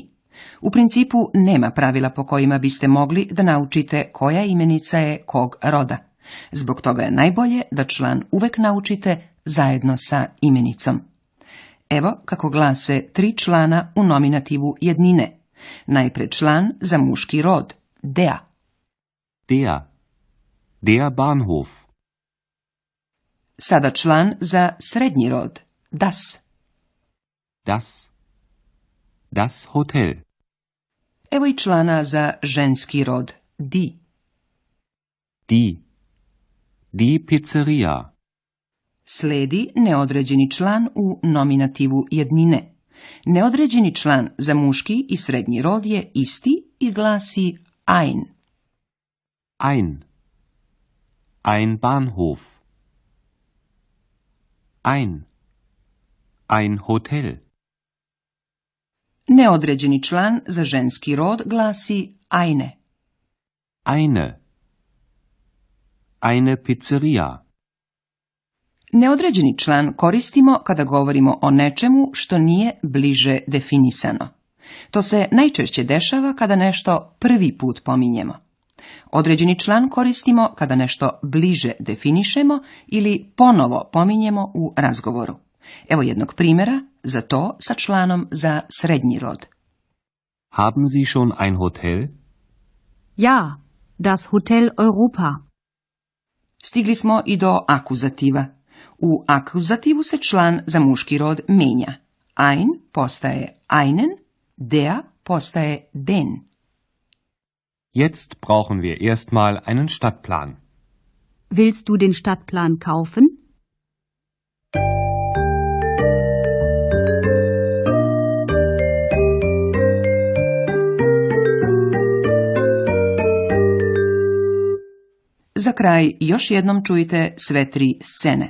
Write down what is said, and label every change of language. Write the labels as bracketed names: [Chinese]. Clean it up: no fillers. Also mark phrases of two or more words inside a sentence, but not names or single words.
[Serbian] U principu nema pravila po kojima biste mogli da naučite koja imenica je kog roda. Zbog toga je najbolje da član uvek naučite zajedno sa imenicom. Evo kako glase 3 člana u nominativu jednine. Najpred član za muški rod, der. [German] Der Bahnhof. [Serbian] Sada član za srednji rod, das. [German] Das Hotel. [Serbian] Evo i člana za ženski rod, die. [German] Die Pizzeria. [Serbian] Sledi neodređeni član u nominativu jednine. Neodređeni član za muški i srednji rod je isti i glasi ein. [German] Ein Bahnhof. Ein Hotel. [Serbian] Neodređeni član za ženski rod glasi eine. [German] Eine Pizzeria. [Serbian] Neodređeni član koristimo kada govorimo o nečemu što nije bliže definisano. To se najčešće dešava kada nešto prvi put pominjemo. Određeni član koristimo kada nešto bliže definišemo ili ponovo pominjemo u razgovoru. Evo jednog primjera za to sa članom za srednji rod. [German] Haben Sie schon ein Hotel? Ja, das Hotel Europa. [Serbian] Stigli smo i do akuzativa. U akuzativu se član za muški rod mijenja. Ein postaje einen, der postaje den. [German] Jetzt brauchen wir erstmal einen Stadtplan. Willst du den Stadtplan kaufen? [Serbian] Za kraj još jednom čujte sve tri scene.